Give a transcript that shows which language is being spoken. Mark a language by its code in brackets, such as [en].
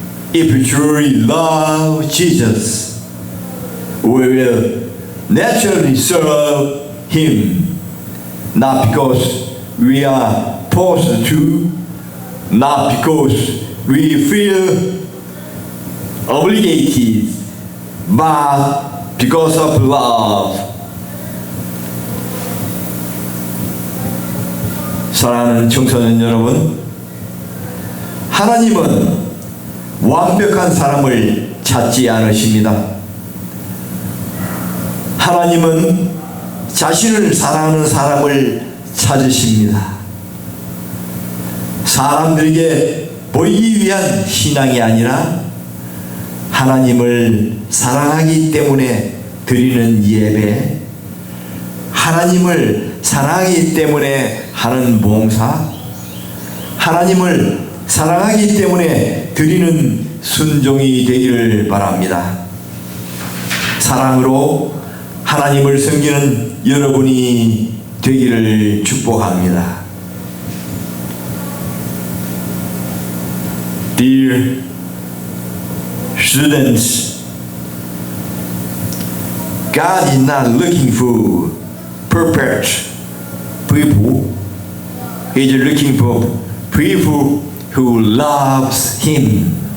[en] If you truly love Jesus, we will naturally serve Him, not because we are forced to, not because we feel obligated, but because of love. [ko] 사랑하는 청소년 여러분, 하나님은 완벽한 사람을 찾지 않으십니다. 하나님은 자신을 사랑하는 사람을 찾으십니다. 사람들에게 보이기 위한 신앙이 아니라 하나님을 사랑하기 때문에 드리는 예배, 하나님을 사랑하기 때문에 하는 봉사, 하나님을 사랑하기 때문에 드리는 순종이 되기를 바랍니다. 사랑으로 하나님을 섬기는 여러분이 되기를 축복합니다. [en] Dear students, God is not looking for perfect people. He is looking for people who loves Him.